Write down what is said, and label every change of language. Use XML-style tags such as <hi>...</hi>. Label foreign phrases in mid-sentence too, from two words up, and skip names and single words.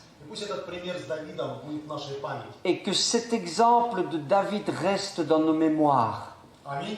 <ru>И пусть этот пример с Давидом будет в нашей памяти.</ru> <fr>Et que cet exemple de David reste dans nos mémoires.</fr> <ru>Аминь.</ru>